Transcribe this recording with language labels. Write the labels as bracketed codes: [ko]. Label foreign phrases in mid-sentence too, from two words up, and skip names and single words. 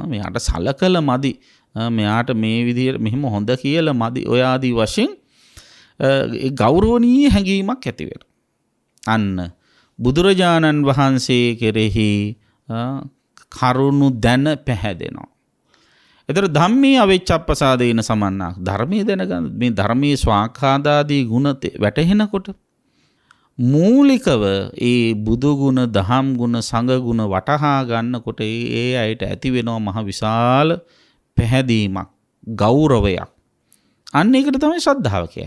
[si] මෙයාට සලකල මදි. මෙයාට මේ විදිහට මෙහෙම හොඳ කියලා මදි. ඔය ආදී වශයෙන් ඒ ගෞරවනීය හැඟීමක් ඇති වෙනවා. අන්න බුදුරජාණන් වහන්සේ කෙරෙහි කරුණු දැන පැහැදෙනවා. [pi] ඒතර ධම්මේ අවිච්ඡප්පසාදේන සමන්නා. [si] ධර්මයේ දැනගන්න, මේ ධර්මයේ ස්වාඛාදාදී ගුණ වැටහෙනකොට මූලිකව ඒ බුදු ගුණ, දහම් ගුණ, සංඝ ගුණ වටහා ගන්නකොට ඒ අයට ඇති වෙනවා මහ විශාල පැහැදීමක්, ගෞරවයක්. අන්න ඒකට තමයි ශ්‍රද්ධාව කියන්නේ.